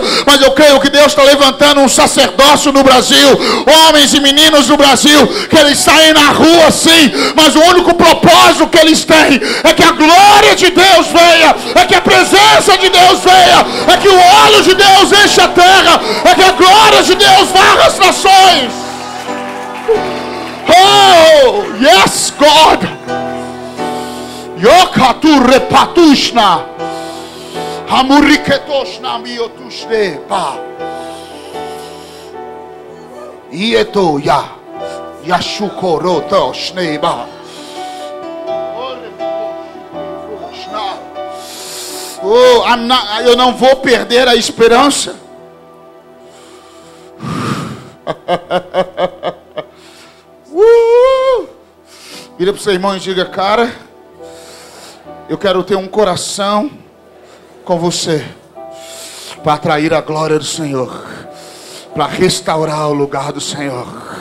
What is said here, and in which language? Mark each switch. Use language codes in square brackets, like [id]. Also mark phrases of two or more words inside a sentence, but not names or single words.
[pt] Mas eu creio que Deus está levantando um sacerdócio no Brasil, homens e meninos do Brasil, que eles saem na rua sim, mas o único propósito que eles têm é que a glória de Deus venha, é que a presença de Deus venha, é que o óleo de Deus enche a terra, é que a glória de Deus varra as nações. [en] Oh, yes, God. Yokatu repatushna hamuriketoshna miotushne pa ieto ya yashukorotoshne ba. [pt] Oh, eu não vou perder a esperança. Vira para o seu irmão e diga: cara, eu quero ter um coração com você, para atrair a glória do Senhor, para restaurar o lugar do Senhor.